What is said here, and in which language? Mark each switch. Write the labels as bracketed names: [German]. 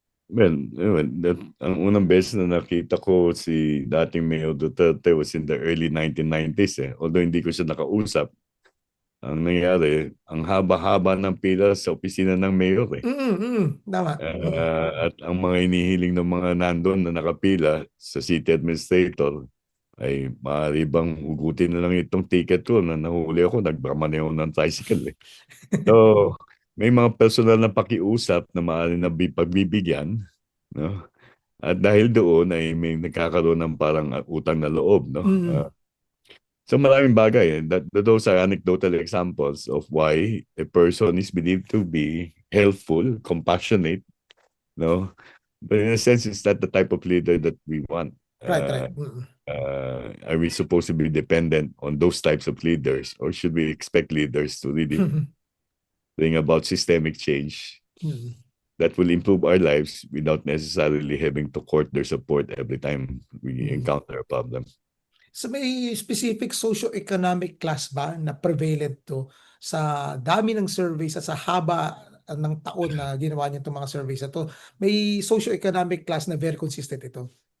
[Filipino] Well, ang unang beses na nakita ko si dating Mayor Duterte [English] was in the early 1990s [Filipino] eh. Although hindi ko siya nakausap, ang nangyari, ang haba-haba ng pila sa opisina ng mayor eh. Tama. At ang mga inihiling ng mga nandun na nakapila sa city administrator ay maaari bang hugutin na lang itong ticket ko na nahuli ako, nagmamaneho ng tricycle eh. So, may mga personal na pakiusap na maaari na pagbibigyan, no? At dahil doon ay may nagkakaroon ng parang utang na loob, no? Mm. So maraming bagay. [English] Those are anecdotal examples of why a person is believed to be helpful, compassionate, no? But in a sense, it's not the type of leader that we want. Right, right. Mm. Are we supposed to be dependent on those types of leaders, or should we expect leaders to really bring about systemic change Mm. that will improve our lives without necessarily having to court their support every time we Mm. encounter a problem? [Filipino] So may specific socio-economic class ba na prevalent to sa dami ng surveys at sa haba ng taon na ginawa niyo itong mga surveys na to? May socio-economic class na very consistent ito?